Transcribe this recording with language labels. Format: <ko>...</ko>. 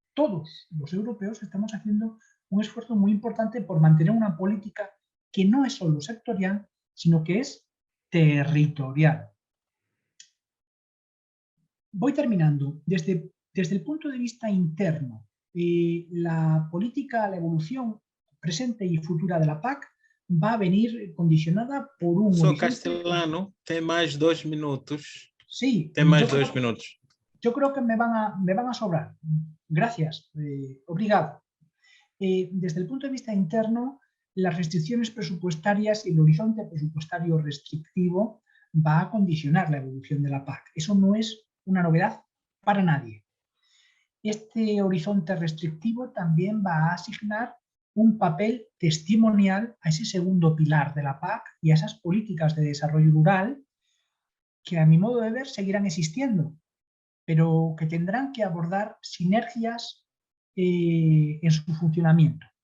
<es>todos los europeos estamos haciendo un esfuerzo muy importante por mantener una política que no es solo sectorial, sino que es territorial. Voy terminando. Desde el punto de vista interno, la política, la evolución presente y futura de la PAC va a venir condicionada por un</es> <pt>Professor</pt> <es>horizonte...</es> <pt>Castellano, tem mais 2 minutos.</pt> <es>Sí.</es> <pt>Tem mais 2 minutos.</pt> <es>Yo creo que me van a sobrar. Gracias.</es> <pt>Obrigado.</pt> <es>Desde el punto de vista interno, las restricciones presupuestarias y el horizonte presupuestario restrictivo va a condicionar la evolución de la PAC. Eso no es una novedad para nadie. Este horizonte restrictivo también va a asignar un papel testimonial a ese segundo pilar de la PAC y a esas políticas de desarrollo rural que, a mi modo de ver, seguirán existiendo, pero que tendrán que abordar sinergias en su funcionamiento.</es>